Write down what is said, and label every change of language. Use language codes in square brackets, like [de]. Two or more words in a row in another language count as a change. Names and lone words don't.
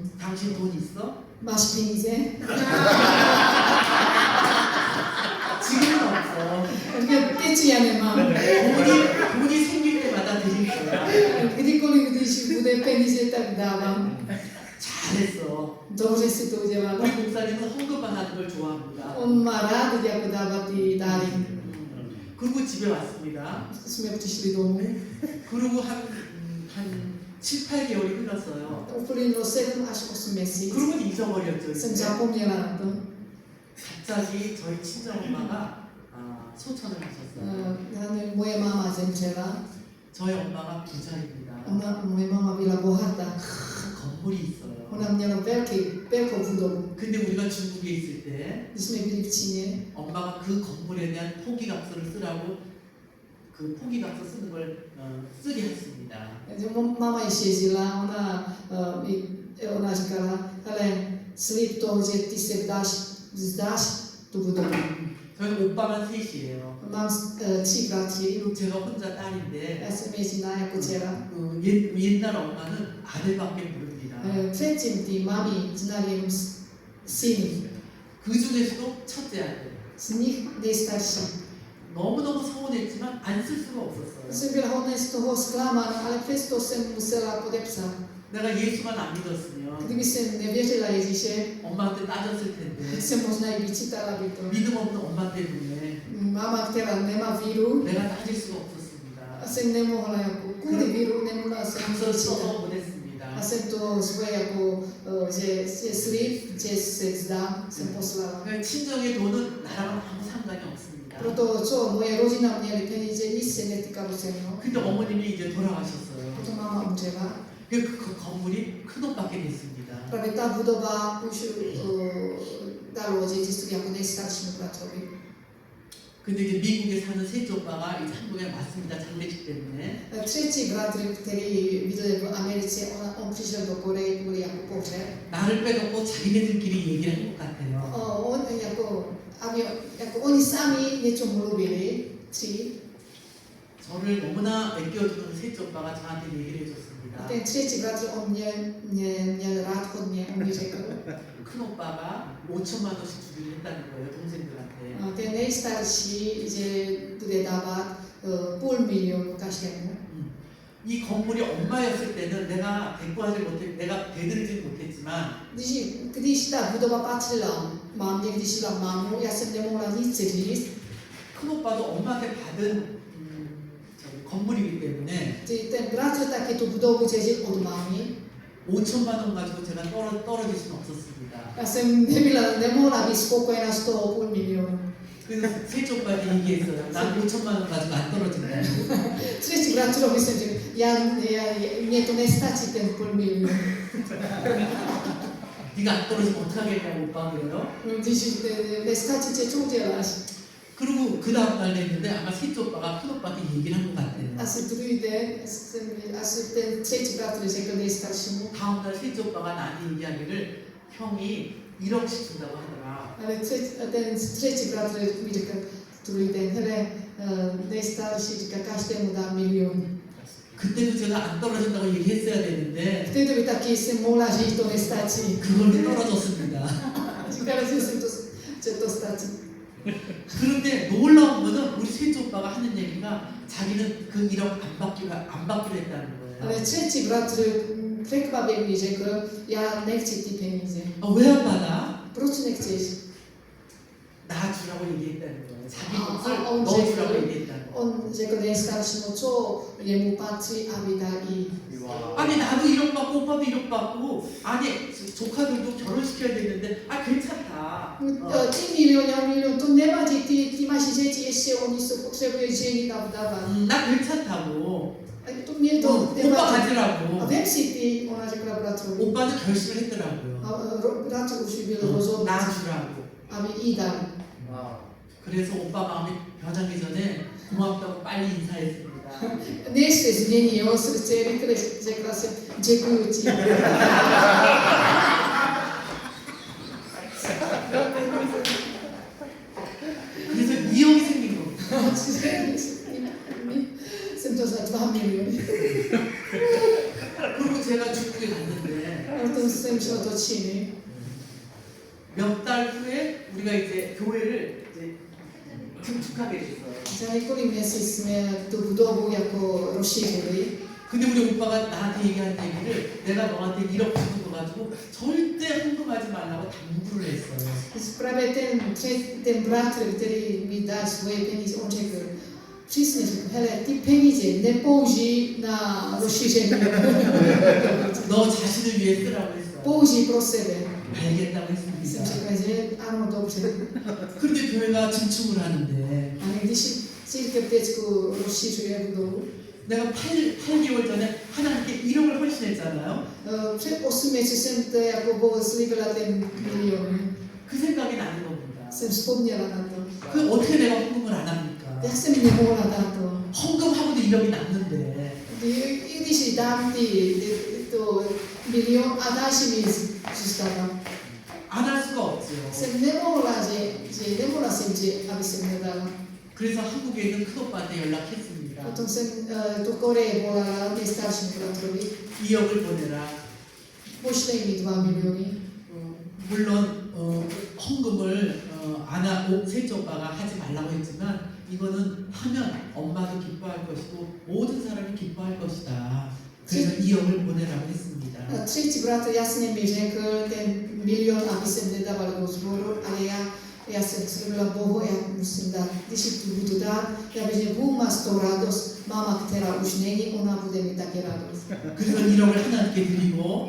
[ko] 당신 돈 있어? [cs] Máš peníze? [ko] 지금은 없어. [cs] Teď já nemám. [ko] 돈이 생길 때마다 드릴 거야. [cs] Kdykoliv, když bude peníze, tak dávám. [ko] 잘했어. [cs] Dobře si to udělala. [ko] 우리 목사님은 헌금만 하는 걸 좋아합니다. [cs] On má rád, jako dávat ty dáry. [ko] 그리고 집에 왔습니다. [cs] Jsme přišli domů. [ko] 그리고 한 7, 8개월이 흘렀어요. [cs] Uplynulo 7 až 8 měsíců. [ko] 그러면 잊어버렸죠. [cs] Jsem [ko] 이제. [cs] zapomněla na to. [ko] 갑자기 저희 친정엄마가 소천을 하셨어요. [cs] Moje máma zemřela. [ko] 저희 엄마가 부자입니다. [cs] Moje máma byla bohatá. [ko] 건물이 있어요. [cs] Ona měla velkou budovu. [ko] 근데 우리가 중국에 있을 때 [cs] Když jsme byli v Číně, [ko] 엄마가 그 건물에 대한 포기각서를 쓰라고 그 포기각서 쓰는 걸 쓰게 했습니다. [cs] máma ještě žila, ona říkala, hele, slib toho, že ty se vzdáš tu budovu. [ko] 저희 오빠만 셋이에요. [cs] Mám 3 bratři, [ko] 그리고 제가 혼자 딸인데 [cs] já jsem jediná jako dcera. [ko] 옛날 엄마는 아들밖에 모릅니다. [cs] Předtím ty mámy znali jenom syny. [ko] 그 중에서도 첫째 아들. [cs] Z nich nejstarší. [ko] 너무너무 서운했지만 안 쓸 수가 없었어요. [cs] Jsem byla hodně z toho zklamána, ale přesto jsem musela podepsat. [ko] 내가 예수만 안 믿었으면 [cs] Kdyby jsem nevěřila Ježíše, [ko] 엄마한테 따졌을 텐데 [cs] jsem možná i vyčítala by to. [ko] 믿음 없는 엄마 때문에 [cs] Máma, která nemá víru, [ko] 내가 따질 수가 없었습니다. [cs] a jsem nemohla jako, kvůli víru nemohla jsem [ko] 각서 [cs] vyčítat. [ko] 써서 보냈습니다. [cs] A jsem to svoje jako, že slib, že se vzdám, jsem poslala. [ko] 그러니까 친정의 돈은 나랑은 아무 상관이 없습니다. [cs] Proto, co moje rodina měli peníze, nic se netýkalo se mnou. [ko] 근데 어머님이 이제 돌아가셨어요. [cs] Potom máma umřela. [ko] 그 건물이 큰오빠께 됐습니다. [cs] Právě ta budova už dalo dědictví jako nejstaršímu bratrovi. [ko] 근데 이제 미국에 사는 셋째 오빠가 이제 한국에 왔습니다. 장례식 때문에. [cs] Třetí bratr, který bydlel v Americe, on přišel do Koreje kvůli jako pohřeb. [ko] 나를 빼놓고 자기네들끼리 얘기를 한 것 같아요. [cs] On jako oni sami něco mluvili, 3. [ko] 저를 너무나 아껴주는 셋째 오빠가 저한테 얘기를 해줬습니다. [cs] Ten třetí bratr, on měl rád hodně, on mi řekl. [ko] 큰 오빠가 5천만 원씩 주기로 했다는 거예요, 동생들한테. [cs] Ten nejstarší, že bude dávat 500,000 každému. [ko] 이 건물이 엄마였을 때는 내가 내가 대들지 못했지만 [cs] Když ta budova patřila mámě, když šla mámu, já jsem nemohla nic říct. [ko] 큰 오빠도 엄마한테 받은 건물이기 때문에 [cs] Ten bratr taky tu budovu těžil od mámy. [ko] 5천만 원 가지고 제가 떨어질 수는 없었습니다. [cs] Já jsem nemohla být spokojená z toho 500,000. [ko] 그래서 셋째 오빠한테 얘기했어요. 난 5천만 원 가지고 안 떨어진다. [cs] Třetí bratrovi jsem řekl, mně to nestačí ten 500,000. [ko] 네가 안 떨어지면 어떡하겠냐고 오빠 그래요. [cs] Když nestačí, co uděláš? [ko] 그리고 그 다음 날 됐는데 아마 셋째 오빠가 큰 오빠한테 얘기를 한 것 같아요. [cs] A asi druiden, asi ten tretí bratr řekl nejstaršímu, [ko] 다음날 셋째 오빠가 나한테 이야기를 형이 1억씩 준다고 하더라. [cs] ale ten třetí bratr mi řekl druhý den, hele, nejstarší říká, každému dá milion. [ko] 그때도 제가 안 떨어진다고 얘기했어야 되는데 [cs] V té době taky jsem mohla říct, to nestačí. [ko] 그걸로 떨어졌습니다. [cs] Říkala jsem, že to stačí. [ko] 그런데 놀라운 거는 우리 셋째 오빠가 하는 얘기가 자기는 그 1억 안 받기로 했다는 거예요. [cs] Ale třetí bratr překvapivě řekl, já nechci ty peníze. [ko] 왜 안 받아? [cs] Proč nechceš? [ko] 나 주라고 얘기했다는 거예요. 자기 아, 몫을 언제 너 주라고 그래? 얘기했다는 거예요. [cs] On řekl nejstaršímu, co jemu patří, aby dal jí. [ko] 아니 나도 1억 받고 오빠도 1억 받고 아니 조카들도 결혼시켜야 되는데 아 괜찮다. [cs] Ty milion, to nevadí, ty máš děti, ještě oni se potřebují ženit a vdávat. [ko] 나 괜찮다고. [cs] To mě to [ko] 오빠 [cs] nevadí. A [ko] 가지라고. [cs] vem si ty, ona řekla bratrovi. [ko] 오빠도 결심을 했더라고요. [cs] A bratr už byl rozhodnut, [ko] 나 주라고. [cs] aby jí dal. [ko] 그래서 오빠 마음이 변하기 전에 고맙다고 빨리 인사했습니다. [cs] Než se změní jeho srdce, rychle řekla jsem, děkuju ti. [ko] 그래서 2억이 생긴 겁니다. [cs] Jsem to za 2 miliony. [ko] 그리고 제가 중국에 갔는데 [cs] Potom jsem šla do Číny. [ko] 몇 달 후에 우리가 이제 교회를 이제 증축하게 됐어요. [cs] Za několik měsíců jsme tu budovu jako rozšířili. [ko] 근데 우리 오빠가 나한테 얘기한 얘기를 내가 너한테 1억 주는 거 가지고 절대 헌금하지 말라고 당부를 했어요. [cs] Právě ten bratr, který mi dal svoje peníze, on řekl, přesně řekl, hele, ty peníze nepoužij na rozšíření. [ko] 너 자신을 위해 쓰라고 했어요. [cs] Použij pro sebe. [ko] 알겠다고 [cs] Jsem [ko] 했습니다. [cs] řekla, že ano, dobře. [ko] 그런데 교회가 증축을 하는데 [cs] Ale když církev teďku rozšiřuje budovu, [ko] 내가 8개월 전에 하나님께 1억을 헌신했잖아요. [cs] před 8 měsíci jsem to jako Bohu slíbila ten milion. [ko] 그 생각이 나는 겁니다. [cs] Jsem vzpomněla na to. [ko] 그 어떻게 내가 헌금을 안 합니까? [cs] Jak jsem nemohla dát to? [ko] 헌금하고도 1억이 남는데 [cs] I když dám to milion a další mi zůstává. [ko] 안 할 수가 없죠. [cs] Jsem nemohla, nemohla jsem, aby jsem nedala. [ko] 그래서 한국에 있는 큰오빠한테 연락했습니다. [cs] Potom jsem do Koreje volala nejstaršímu bratrovi. [ko] 2억을 보내라. [cs] Pošlej mi 2 miliony. [ko] 물론 헌금을 안 하고 셋째 오빠가 하지 말라고 했지만 이거는 하면 엄마도 기뻐할 것이고 모든 사람이 기뻐할 것이다. 그래서 2억을 보내라고 했습니다. [cs] Třetí bratr jasně mi řekl ten milion, aby jsem nedával do sboru, ale já jsem slíbila Bohu, já musím dát. Když ji tu budu dát, já vím, že Bůh má z toho radost. Máma, která už není, ona bude mít také radost. [ko] 그래서 1억을 하나님께 드리고